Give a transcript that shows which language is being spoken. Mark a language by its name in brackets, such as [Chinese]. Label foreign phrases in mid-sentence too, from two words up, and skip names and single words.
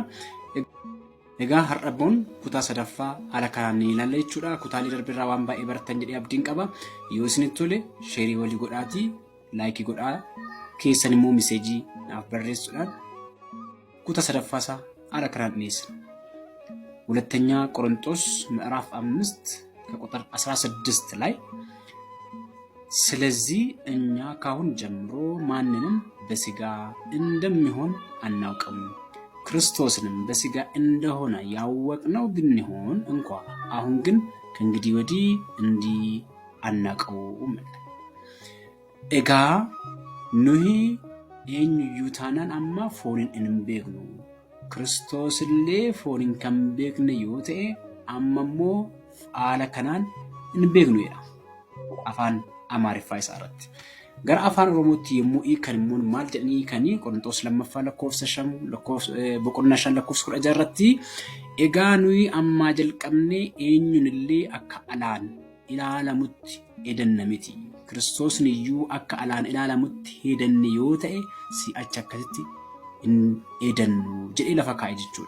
[Oromo] Egaa har'aboon kutaa sadaffaa haala kanaan ilaalla jechuudha. Kutaalee darbeerraa waan baay'ee baratan jedhee abdiin qaba. Yoo isinitti tole sheerii walii godhaatii laayikii godhaa. keessan immoo meseejii naaf barreessuudhaan kutaa sadaffaa isaa haala kanaan dhiyeessina. [Amharic] ሁለተኛ ቆሮንቶስ ምዕራፍ 5 ከቁጥር 16 ላይ ስለዚህ እኛ ካሁን ጀምሮ ማንንም በስጋ እንደሚሆን አናውቅም፣ ክርስቶስንም በስጋ እንደሆነ ያወቅነው ብንሆን እንኳ አሁን ግን ከእንግዲህ ወዲህ እንዲህ አናውቀውም። [Oromo] ኤጋ nuhi eenyuyyuu taanaan amma fooniin hin beeknu, Kiristoosillee fooniin kan beekne yoo ta'e amma immoo haala kanaan hin beeknu jedha afaan amaariffaa isaa irratti. Gara afaan oromootti yommuu hiikan immoo maal jedhanii hiikanii Qorontos lammaffaa lakkoofsa 5 irratti egaa nuyi ammaa jalqabnee eenyunillee akka alaan ilaalamutti edanna miti, Kiristoosni iyyuu akka alaan ilaalamutti hedanne yoo ta'e si'achi akkasitti hin edannu jedhee lafa kaa'e jechuudha.